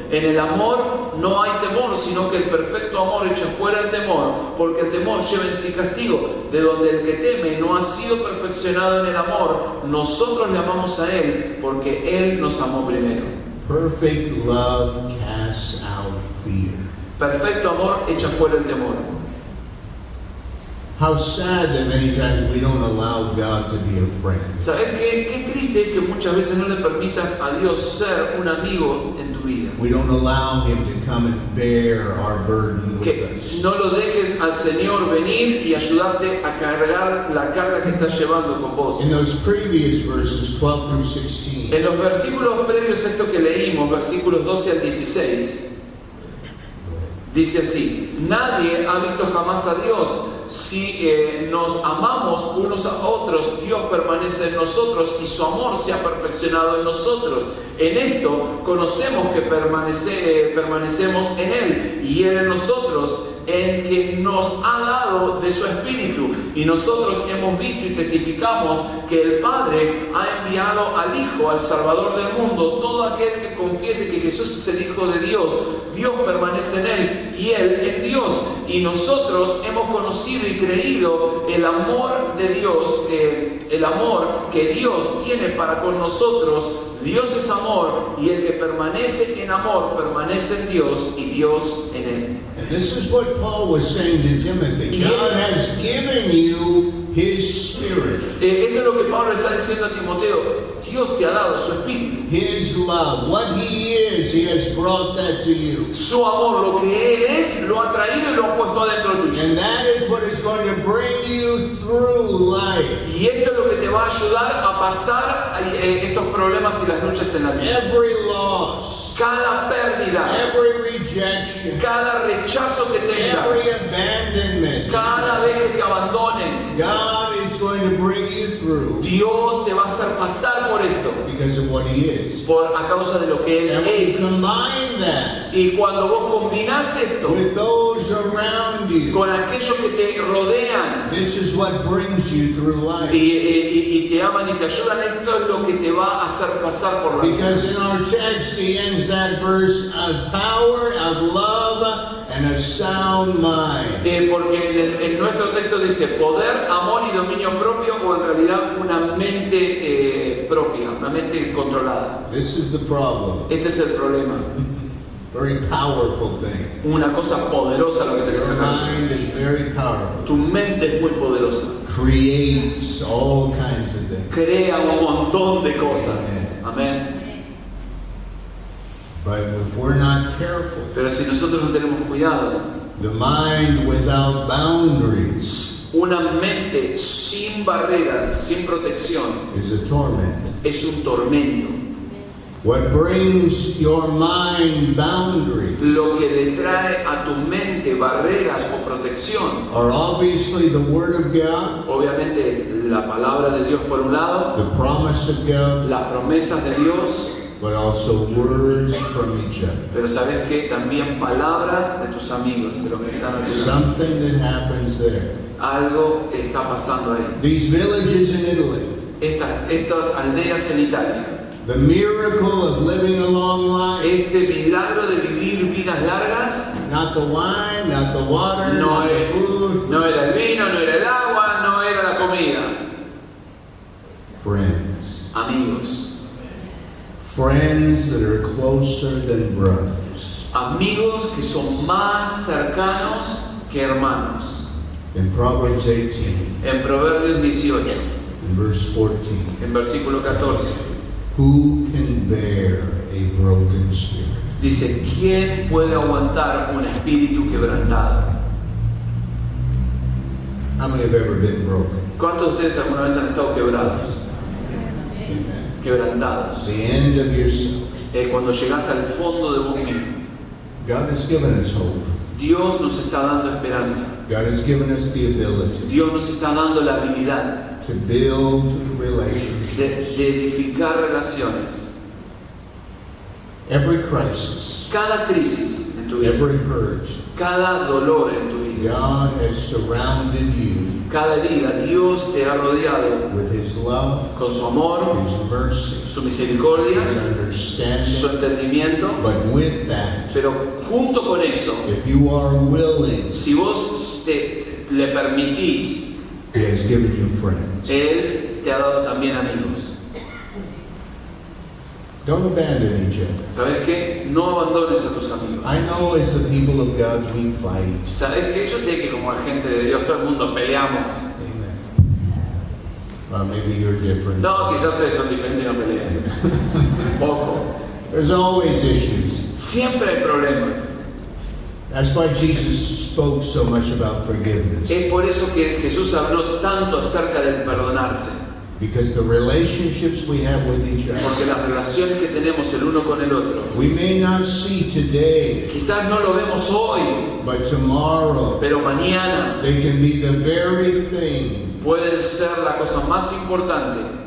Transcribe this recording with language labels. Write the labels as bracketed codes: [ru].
[es] En el amor no hay temor, sino que el perfecto amor echa fuera el temor, porque el temor lleva en sí castigo, de donde el que teme no ha sido perfeccionado en el amor. Nosotros le amamos a Él, porque Él nos amó primero. [en] Perfect love casts out fear. [es] Perfecto amor echa fuera el temor. [en] How sad that many times we don't allow God to be a friend. [es] ¿Sabes qué? Qué triste es que muchas veces no le permitas a Dios ser un amigo en tu vida. [en] We don't allow Him to come and bear our burden with [es] Que [en] us. [es] no lo dejes al Señor venir y ayudarte a cargar la carga que estás llevando con vos. [en] In those previous verses, 12 through 16, [es] En los versículos previos a esto que leímos, versículos 12 al 16, dice así: nadie ha visto jamás a Dios. Si nos amamos unos a otros, Dios permanece en nosotros y su amor se ha perfeccionado en nosotros. En esto conocemos que permanecemos en Él y Él en nosotros, en que nos ha dado de su Espíritu. Y nosotros hemos visto y testificamos que el Padre ha enviado al Hijo, al Salvador del mundo. Todo aquel que confiese que Jesús es el Hijo de Dios, Dios permanece en Él y Él en Dios. Y nosotros hemos conocido y creído el amor de Dios, el amor que Dios tiene para con nosotros. Dios es amor y el que permanece en amor permanece en Dios y Dios en él. [en] and this is what Paul was saying to Timothy. God has given you His Spirit, [es] Esto es lo que Pablo está diciendo a Timoteo. Dios te ha dado su espíritu, [en] His love. What He is, He has brought that to you. [es] su amor, lo que Él es, lo ha traído y lo ha puesto adentro tuyo. [en] And that is what is going to bring you through life. [es] Y esto es lo que te va a ayudar a pasar estos problemas y las luchas en la vida. [en] Every loss, [es] Cada pérdida, [en] every rejection, [es] cada rechazo que [en] every [es] tengas, [en] abandonment, [es] cada vez que te abandonen, [en] God is going to bring you through [es] Dios te va a hacer pasar por esto, [en] because of what He is. [es] a causa de lo que Él [en] And when you [es] es. [en] combine that [es] Y cuando vos combinás esto [en] with those around you, [es] con aquellos que te rodean [en] this is what brings you through life. [es] y te aman y te ayudan, esto es lo que te va a hacer pasar por la vida. [en] Because in our text, He ends that verse of power, of love, and a sound mind. [es] Porque en nuestro texto dice poder, amor y dominio propio, o en realidad una mente propia, una mente controlada. [en] This is the problem. [es] Este es el problema. [en] Very powerful thing. [es] Una cosa poderosa lo que tenés [en] Your [es] acá. [en] mind is very powerful. [es] Tu mente es muy poderosa. [en] Creates all kinds of things. [es] Crea un montón de cosas. Amén. [en] But if we're not careful, [es] Pero si nosotros no tenemos cuidado, [en] the mind without boundaries [es] una mente sin barreras, sin protección, [en] is a torment. [es] es un tormento. [en] What brings your mind boundaries [es] Lo que le trae a tu mente barreras o protección, [en] are obviously the Word of God, [es] obviamente es la palabra de Dios por un lado, [en] the promise of God, [es] las promesas de Dios, [en] but also words from each other. [es] pero sabes que también palabras de tus amigos, de los que están a tu lado. [en] Something that happens there. [es] Algo está pasando ahí. [en] These villages in Italy, [es] Estas aldeas en Italia, [en] the miracle of living a long life, [es] este milagro de vivir vidas largas, [en] not the wine, not the water, not the food, [es] no era el vino, no era el agua, no era la comida. [en] friends. [es] Amigos, [en] Friends that are closer than brothers. [es] amigos que son más cercanos que hermanos. [en] In Proverbs 18, [es] En Proverbios 18, [en] in verse 14, [es] en versículo 14, [en] who can bear a broken spirit? [es] dice, ¿quién puede aguantar un espíritu quebrantado? [en] How many have ever been broken? [es] ¿Cuántos de ustedes alguna vez han estado quebrados? [en] Amen. [es] Quebrantados. [en] The end of yourself. [es] Cuando llegas al fondo de vos mismo. [en] God has given us hope. [es] Dios nos está dando esperanza. [en] God has given us the ability [es] Dios nos está dando la habilidad [en] to build [es] de [en] relationships. [es] edificar relaciones. [en] Every crisis, [es] Cada crisis en tu vida, [en] every hurt, [es] cada dolor en tu vida, [en] God has surrounded you [es] cada herida, Dios te ha rodeado [en] with His love, [es] con su amor, [en] His mercy, [es] su misericordia, [en] His [es] su [en] understanding. [es] entendimiento. [en] But with that, [es] Pero junto con eso, [en] if you are willing, [es] si vos le permitís, [en] He has given you friends. [es] Él te ha dado también amigos. [en] Don't abandon each other. [es] ¿Sabes qué? No abandones a tus amigos. [en] I know as the people of God we fight. [es] ¿Sabes qué? Yo sé que como gente de Dios todo el mundo peleamos. [en] Amen. Well, maybe you're different. [es] No, quizás ustedes son diferentes y no pelean. Poco. [en] There's always issues. [es] Siempre hay problemas. [en] That's why Jesus spoke so much about forgiveness. [es] Es por eso que Jesús habló tanto acerca del perdonarse. [en] Because the relationships we have with each other, [es] Porque las relaciones que tenemos el uno con el otro, [en] we may not see today, [es] quizás no lo vemos hoy, [en] but tomorrow, [es] pero mañana [en] they can be the very thing [es] pueden ser la cosa más importante